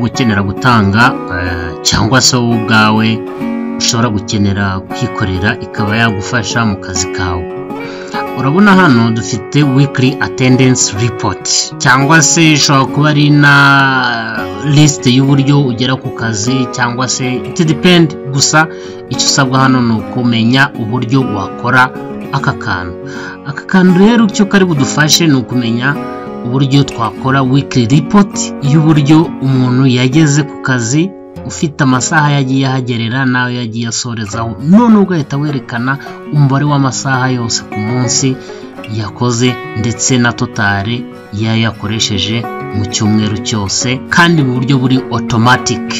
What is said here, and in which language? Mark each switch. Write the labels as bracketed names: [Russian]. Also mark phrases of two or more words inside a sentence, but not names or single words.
[Kinyarwanda] gukenera gutanga cyangwa se wowe ubwawe ushobora gukenera kwikorera ikaba yagufasha mu kazi kawe. Urabona hano dufite [English] weekly attendance report, [Kinyarwanda] cyangwa se ishobora kuba ari na list y'uburyo ugera ku kazi, cyangwa se [English] it depend. [Kinyarwanda] Gusa icyo usabwa hano ni ukumenya uburyo wakora aka kantu rero icyo kari budufashe ni ukumenya uburyo twakora [English] weekly report [Kinyarwanda] y'uburyo umuntu yageze ku kazi, ufite amasaha yagiye ahagerera nawe yagiye asorezaho, none ugahita werekana umubare w'amasaha yose ku munsi yakoze ndetse na totale yakoresheje mu cyumweru cyose, kandi mu buryo buri automatic.